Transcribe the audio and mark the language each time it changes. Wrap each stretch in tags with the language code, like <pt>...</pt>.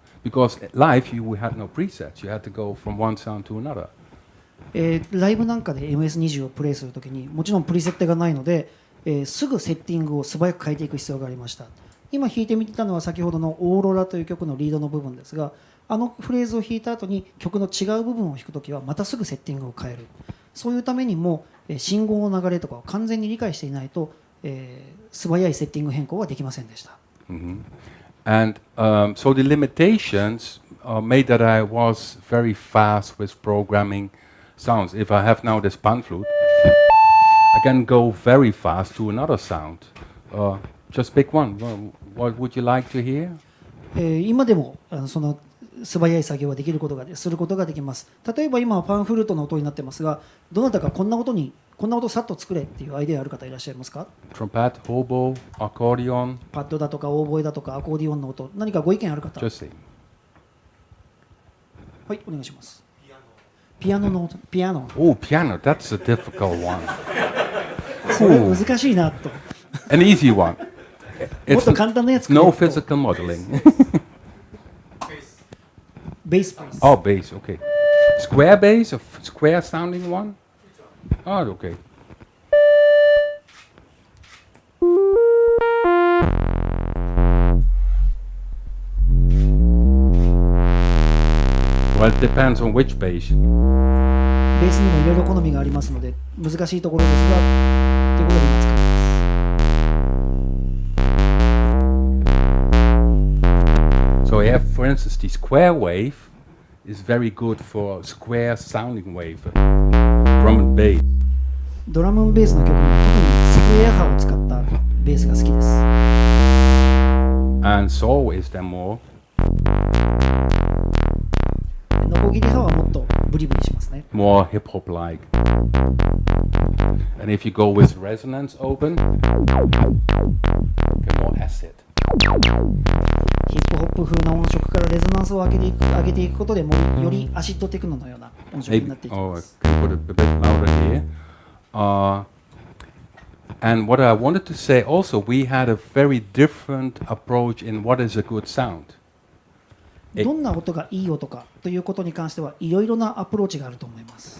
<en>Because live you had no presets. You had to go from one sound to another.</en> <ja>ライブなんかで MS20 をプレイするときにもちろんプリセットがないので、すぐセッティングを素早く変えていく必要がありました。今弾いてみたのは先ほどのオーロラという曲のリードの部分ですが、あのフレーズを弾いた後に曲の違う部分を弾くときはまたすぐセッティングを変える。そういうためにも信号の流れとかを完全に理解していないと、素早いセッティング変更はできませんでした。</ja> <en>And so the limitations made that I was very fast with programming sounds. If I have now this pan flute, I can go very fast to another sound. Just pick one. What would you like to hear?</en> <ja>今でもその素早い作業はすることができます。例えば今はパンフルートの音になってますが、どなたかこんな音さっと作れっていうアイデアある方いらっしゃいますか？</ja> <en>Trumpet, hobo, accordion.</en> <ja>パッドだとかオーボエだとかアコーディオンの音、何かご意見ある方？</ja> <en>Just sing.</en> <ja>はい、お願いします。ピアノの音、ピアノ。</ja> <en>Oh, piano. That's a difficult one.</en> <ja>それ難しいなと。</ja> <en>An easy one.</en> <ja>もっ</ja> <en>It's</en> <ja>と簡単なやつ。</ja> <en>no physical modeling.</en> <ja>ベース、ベース。</ja> <en>Oh, bass. Okay. Square bass, a square sounding one. Oh, okay. Well, it depends on which bass.</en> <ja>ベースにもいろいろ好みがありますので難しいところですが、ということで今使います。</ja> <en>So you have, for instance, the square wave is very good for square sounding wave, drum and bass.</en> <ja>ドラムンベースの曲に特にスクエア波を使ったベースが好きです。</ja> <en>And so is there more.</en> <ja>ノコギリ波はもっとブリブリしますね。</ja> <en>More hip hop like. And if you go with resonance open, get more acid.</en> <ja>ヒップホップ風な音色からレゾナンスを上げていくことでもよりアシッドテクノのような音色になっていきます。</ja> <en>I can put it a bit louder here. And what I wanted to say also, we had a very different approach in what is a good sound.</en> <ja>どんな音がいい音かということに関してはいろいろなアプローチがあると思います。</ja>